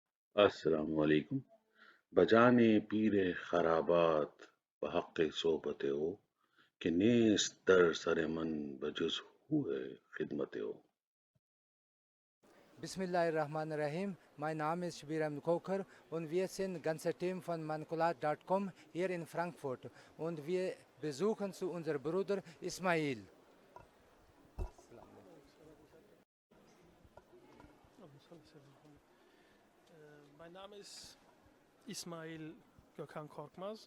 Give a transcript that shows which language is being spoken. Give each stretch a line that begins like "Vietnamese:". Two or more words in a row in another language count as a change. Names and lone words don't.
Arabic: السلام عليكم.
Persian: به جان پیر خرابات و حق صحبت او که نیست در سر من بجز هوای خدمت او.
Arabic: بسم الله الرحمن الرحيم.
German: Mein Name ist Shbiram Kocher und wir sind ganze Team von Mankulat.com hier in Frankfurt und wir besuchen zu unserem Bruder Ismail. Mein Name ist Ismail Gökhan Korkmaz.